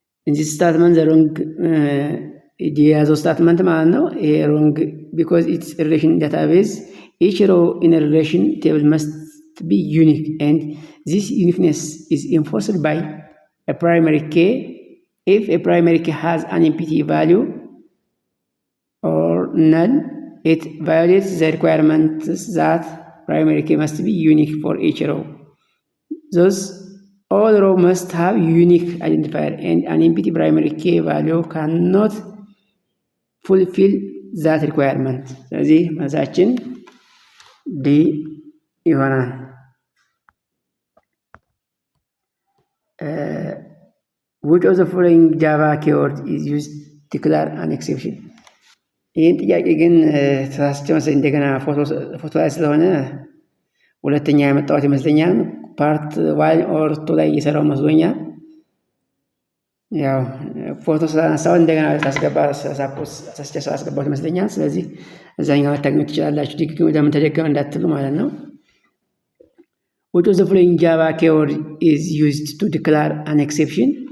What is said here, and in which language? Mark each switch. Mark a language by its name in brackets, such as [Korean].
[Amharic] እዚህ ስታትመንት ዘሮንግ ዲ የያዘው ስታትመንት ማለት ነው። ይሄ [English] ሮንግ ቢኮዝ ኢትስ ሪሌሽን ዳታቤዝ ኢች ሮ ኢን ሪሌሽን ቴብል መስት ቢ ዩኒክ ኤንድ ዚስ ዩኒክነስ ኢዝ ኢንፎርስድ ባይ a primary key. If a primary key has an empty value or null, it violates the requirement that primary key must be unique for each row. Thus, all rows must have unique identifier, and an empty primary key value cannot fulfill that requirement. [Amharic] ስለዚህ መልሳችን ዲ ይሆናል። [English] which of the following Java keyword is used to declare an exception? [Amharic] ይህን ጥያቄ ግን ተሳስቼ መሰለኝ እንደገና ፎቶ ላይ ስለሆነ ሁለተኛ ያመጣሁት ይመስለኛል። ፓርት ዋን ኦር ቱ ላይ እየሰራው መስሎኛል። ያው ፎቶ ስላነሳው እንደገና ተሳስቼ ስላስገባሁት ይመስለኛል። ስለዚህ እዛኛው ልታገኙት ትችላላችሁ። ድግግም ለምን ተደገመ እንዳትሉ ማለት ነው። [English] which of the following Java keyword is used to declare an exception?